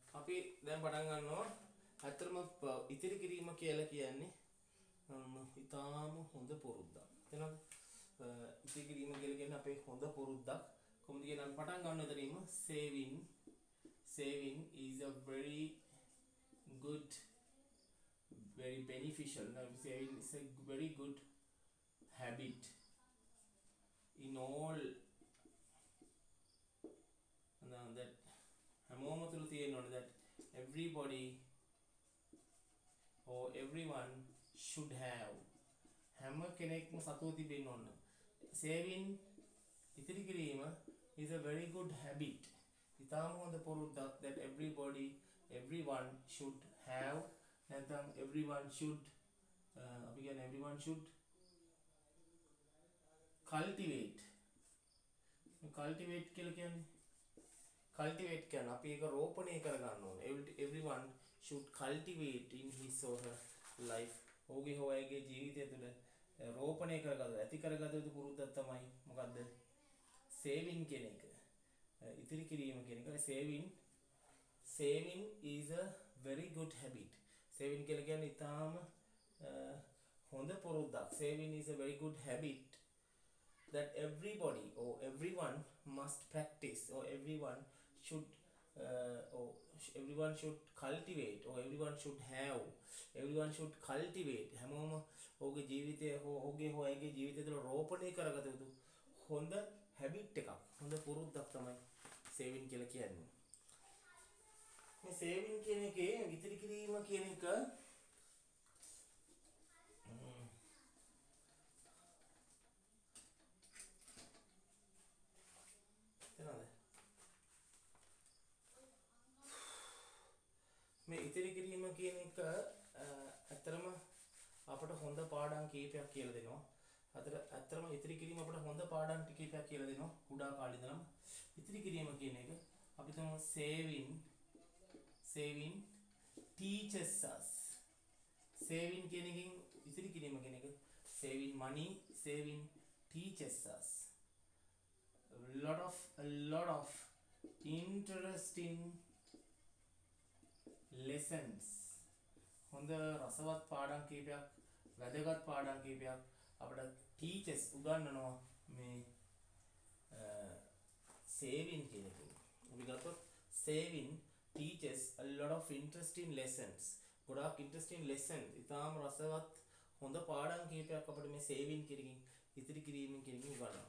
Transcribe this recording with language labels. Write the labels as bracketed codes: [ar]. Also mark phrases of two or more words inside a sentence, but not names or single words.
[si] අපි දැන් පටන් ගන්නවා. ඇත්තටම ඉතිරි කිරීම කියලා කියන්නේ ඉතාම හොඳ පුරුද්දක්. තේරෙනවද? ඉතිරි කිරීම කියලා කියන්නේ අපේ හොඳ පුරුද්දක්. කොහොමද කියන පටන් ගන්න එතනින්ම [en] saving is a very good, very beneficial. Now saving is a very good habit in all that [si] හැමෝම තුල තියෙනවනේ [en] that everybody or everyone should have. [si] හැම කෙනෙක්ම සතුව තිබෙන්න ඕන. saving ඉතිරි කිරීම [en] is a very good habit. [si] ඉතාම හොඳ පුරුද්දක් [en] that everyone should have. නැත්නම් everyone should [si] අපි කියන්නේ [en] everyone should cultivate. [si] cultivate කියලා කියන්නේ cultivate කියන්නේ අපි ඒක රෝපණය කර ගන්න ඕනේ. [en] everyone should cultivate in his or her life. [si] ඔහුගේ හෝ ඇයගේ ජීවිතය තුළ රෝපණය කරගත ඇති කරගත යුතු පුරුද්දක් තමයි මොකද්ද? saving කියන එක. ඉතිරි කිරීම කියන එක. [en] saving is a very good habit. [si] saving කියලා කියන්නේ ඊටාම හොඳ පුරුද්දක්. [en] saving is a very good habit that everybody or everyone must practice, or everyone should cultivate, or everyone should have. everyone should cultivate. [si] හැමෝම ඔහුගේ ජීවිතය ඔහුගේ හෝ ඇයගේ ජීවිතය තුළ රෝපණය කරගත යුතු හොඳ හැබිට් එකක්, හොඳ පුරුද්දක් තමයි saving කියලා කියන්නේ. මේ saving කියන එකේ ඉතිරි කිරීම කියන එක මේ ඉතිරි කිරීම කියන එක ඇත්තටම අපට හොඳ පාඩම් කීපයක් කියලා දෙනවා. ඇත්තටම ඉතිරි කිරීම අපට හොඳ පාඩම් කීපයක් කියලා දෙනවා කුඩා කාලේ ඉඳලම. ඉතිරි කිරීම කියන එක අපි තමයි [en] saving teaches us. saving [si] කියන එකෙන් ඉතිරි කිරීම කියන එක [en] saving money, saving teaches us a lot of interesting lessons. [si] හොඳ රසවත් පාඩම් කීපයක්, වැදගත් පාඩම් කීපයක් අපිට teachers උගන්වනවා මේ saving කියන එකෙන්. අපි ගත්තොත් [en] saving teaches a lot of interesting lessons. ගොඩාක් interesting lessons. [si] ඊටාම රසවත් හොඳ පාඩම් කීපයක් අපිට මේ saving කියන ඉතිරි කිරීමෙන් කියන එකෙන් උගන්වනවා.